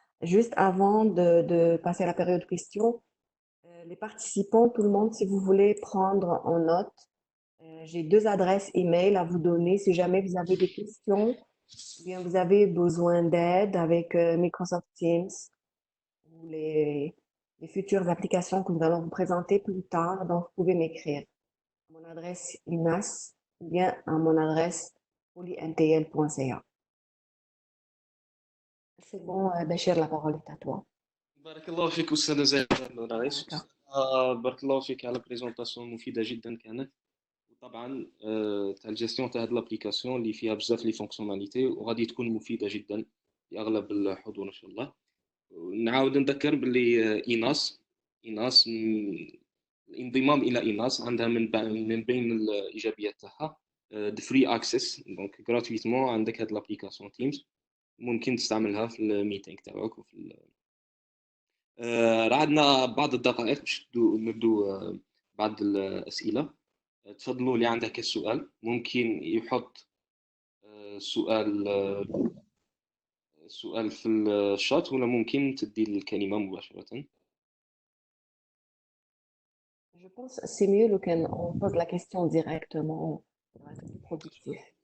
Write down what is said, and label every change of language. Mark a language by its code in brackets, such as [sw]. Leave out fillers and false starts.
[fr] Juste avant de passer à la période de questions, les participants, tout le monde, si vous voulez prendre en note, j'ai 2 adresses email à vous donner si jamais vous avez des questions ou bien vous avez besoin d'aide avec Microsoft Teams ou les futures applications que nous allons vous présenter plus tard. Donc, vous pouvez m'écrire à mon adresse inas ou bien à mon adresse polyntl.ca. C'est bon, Béchir, la parole est à toi. [ar] بارك الله فيك أستاذة زاهد الرئيس. بارك الله فيك على بريزونطاسيون مفيدة جدا كانت. وطبعا تاع الجيستيون تاع هاد لابليكاسيون اللي فيها بزاف لي فونكسيوناليتي وغادي تكون مفيدة جدا لأغلب الحضور إن شاء الله. نعاود نذكر باللي إيناس الانضمام إلى إيناس عندها من بين الإيجابيات تاعها فري اكسس، دونك غراتويتمون عندك هاد لابليكاسيون تيمز ممكن تستعملها في الميتينغ تاعك وفي راه عندنا بعض الدقائق باش نبدو بعض الأسئلة. تفضلوا اللي عنده كالسؤال ممكن يحط سؤال في الشات ولا ممكن تدي الكلمة مباشرة. [fr] Je pense que c'est mieux qu'on pose la question directement pour être plus productif.